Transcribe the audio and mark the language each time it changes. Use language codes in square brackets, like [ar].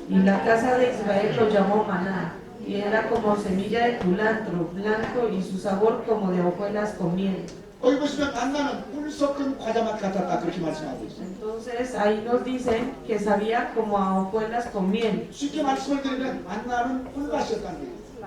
[es] Y la casa de Israel lo llamó maná, y era como semilla de culantro, blanco, y su sabor como de hojuelas con miel. [ko] 거기 보시면 만나는 꿀 섞은 과자 맛 같았다 그렇게 말씀하고 있어요. [es] Entonces ahí nos dicen que sabía como a hojuelas con miel. [ko] 쉽게 말씀을 드리면 만나는 꿀맛이었다는 거예요.